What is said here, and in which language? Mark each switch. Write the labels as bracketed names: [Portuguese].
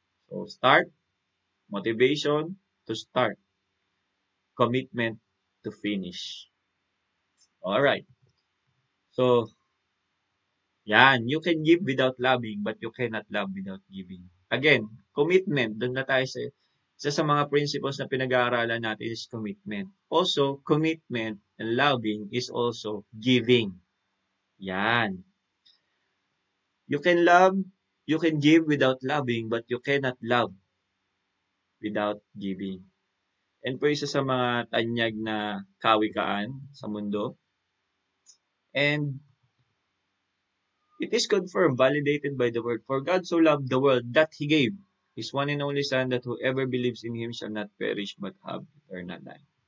[English] So start, motivation to start, commitment to finish. Alright. So, you can give without loving, but you cannot love without giving. Again, commitment. [Filipino] Doon na tayo sa isa sa mga principles na pinag-aaralan natin [English] is commitment. Also, commitment and loving is also giving. Yan. You can give without loving, but you cannot love without giving. [Filipino] And po isa sa mga tanyag na kawikaan sa mundo. [English] And it is confirmed, validated by the word. For God so loved the world that He gave His one and only Son, that whoever believes in Him shall not perish but have eternal life.